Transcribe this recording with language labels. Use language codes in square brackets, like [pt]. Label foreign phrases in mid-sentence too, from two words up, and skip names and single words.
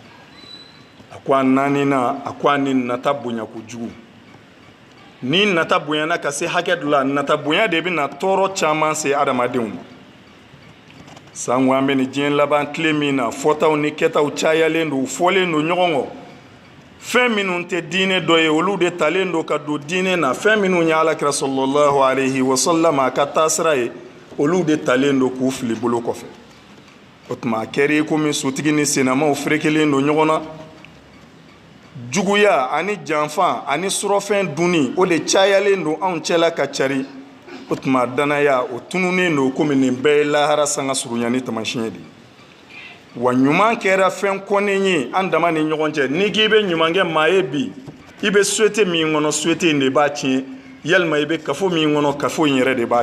[bm] a ko a naaninan a ko a ni nata bonya kojugu ni nata bonyana ka se hakɛ dɔ la nata bonya de bɛna tɔɔrɔ caman se adamadenw ma sango an bɛ nin diɲɛ laban tile min na fɔtaw ni kɛtaw cayalen don u fɔlen don ɲɔgɔn kɔ fɛn minnu tɛ diinɛ dɔ ye olu de talen don ka don diinɛ na fɛn minnu ye alakira [ar] صلى الله عليه وسلم [bm] a ka taasira ye olu de talen don k'u fili bolo kɔfɛ o tuma a kɛra i komi sotigi ni sennamaw ferekelen don ɲɔgɔn na juguya ani janfa ani surɔfɛn dunni o de cayalen don anw cɛla ka cari o tuma danaya o tununnen don komi nin bɛɛ ye lahara sanga surunya ni tamasiyɛn de wa ɲuman kɛra fɛn kɔnnen ye an dama ni ɲɔgɔn cɛ n'i k'i bɛ ɲuman kɛ maa ye bi i bɛ souhaité min kɔnɔ souhaité in de b'a tiɲɛ yalima i bɛ kafo min kɔnɔ kafo in yɛrɛ de b'a